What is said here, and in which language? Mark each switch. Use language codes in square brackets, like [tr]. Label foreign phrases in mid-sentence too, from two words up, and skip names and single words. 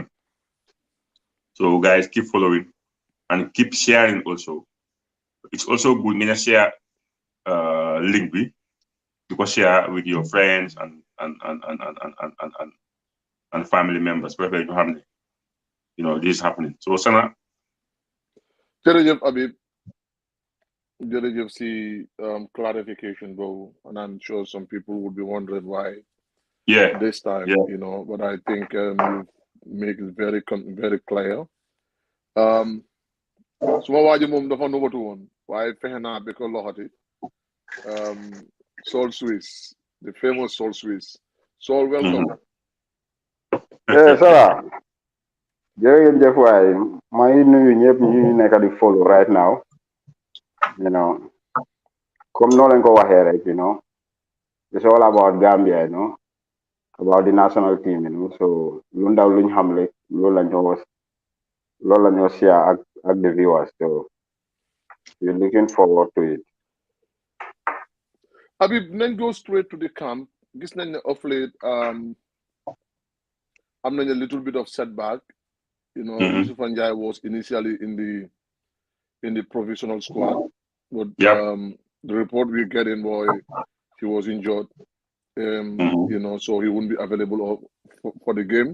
[en] So guys, keep following and keep sharing also. It's also good to share link because share with your friends and family members. Wherever you have this is happening. So Sana. [wo] Jërëjëf Habib. Jërëjëf si [en] clarification bro, and I'm sure some people would be wondering why this time, but I think you make it very clear. [wo] Suma waaji moom dafa nubatu woon waaye fexe naa bi ko loxati Soul Swiss, [en] the famous Soul Swiss. Soul, welcome. [wo] Sara jërëjëf waay maa ngi nuyu ñëpp ñu nekk di [en] follow right now. [wo] Come no leen ko waxee rek, [en] it's all about Gambia, about the national team, so [wo] lu ndaw luñ xam rek loolu la ñoo [en] share ak the viewers, so we're looking forward to it. Habib, nañ go straight to the camp. [wo] Gis nañ ne [en] of late [wo] am nañ [en] a little bit of setback. Yusuf Njie was initially in the provisional squad, but the report we get in boy, he was injured. So he wouldn't be available for the game.